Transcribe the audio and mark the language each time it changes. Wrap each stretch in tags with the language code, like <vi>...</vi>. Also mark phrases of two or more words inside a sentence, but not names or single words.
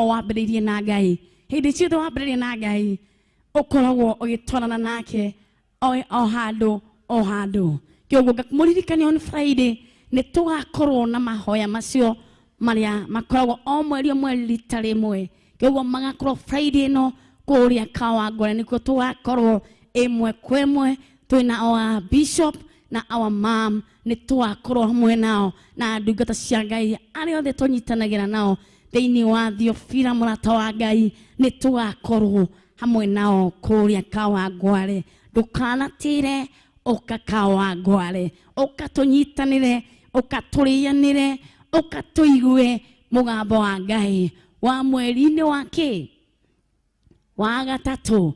<ki>wambĩrĩirie na Ngai hĩndĩ ciothe wambĩrĩirie na Ngai ũkoragwo ũgĩtwarana nake o handũ kĩoguo mũririkane</ki> <en>on Friday</en> <ki>nĩ tũgakorwo na mahoya macio marĩa makoragwo o mweri rita rĩmwe kĩoguo magakorwo Friday ĩno kũrĩa Kawangware nĩkuo tũgakorwo ĩmwe kwa ĩmwe twĩna</ki> <en>our bishop</en> <ki>na</ki> <en>our mom</en> <ki>nĩ tũgakorwo hamwe nao na ndungata cia Ngai arĩa othe tũnyitanagĩra nao thĩinĩ wa Theophila mũrata wa Ngai nĩ tũgakorwo hamwe nao kũrĩa Kawangware ndũkanatĩre ũka Kawangware ũka tũnyitanĩre ũka tũrĩanĩre ũka tũigue mũgambo wa Ngai wa mweri-inĩ wake wa gatatu.</ki>